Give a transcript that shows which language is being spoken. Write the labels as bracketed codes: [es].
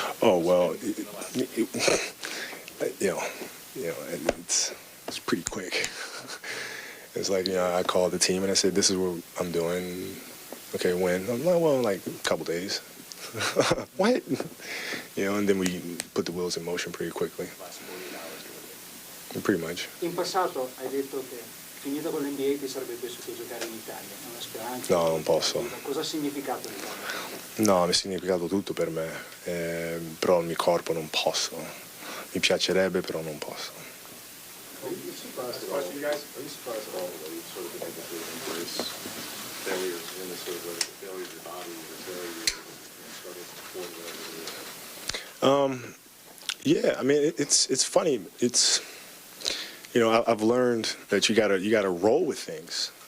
[en] Oh, well, it's pretty quick. It's like, I called the team and I said, this is what I'm doing. Okay, when? I'm like, well, like a couple days. What? And then we put the wheels in motion pretty quickly. Last 48 hours. Pretty much. [it] In passato hai detto che finito con l'NBA ti sarebbe piaciuto giocare in Italia, una speranza. No, non posso. Cosa ha significato l'Italia? No, mi ha significato tutto per me, però il mio corpo non posso. Mi piacerebbe, però non posso. [en] Are you surprised at all that you sort of been able to embrace failures in this sort of way, the failure of your body, the failure of struggles before the Yeah, I mean, it's funny. It's, I've learned that you gotta roll with things.